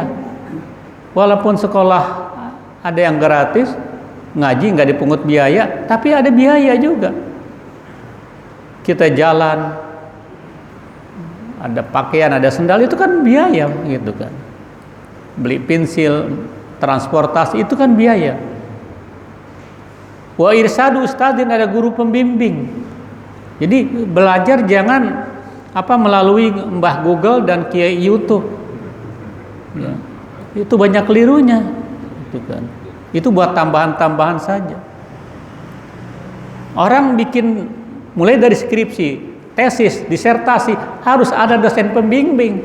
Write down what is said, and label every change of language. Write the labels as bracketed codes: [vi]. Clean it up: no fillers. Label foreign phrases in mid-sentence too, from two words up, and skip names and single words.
[id] Walaupun sekolah ada yang gratis, ngaji nggak dipungut biaya, tapi ada biaya juga. Kita jalan, ada pakaian, ada sendal, itu kan biaya gitu kan. Beli pensil, transportasi, itu kan biaya. [ar] وإرشاد أستاذ, [id] ada guru pembimbing. Jadi belajar jangan melalui Mbah Google dan Kiai YouTube. Ya. Itu banyak kelirunya. Itu kan. Itu buat tambahan-tambahan saja. Orang bikin mulai dari skripsi, tesis, disertasi, harus ada dosen pembimbing.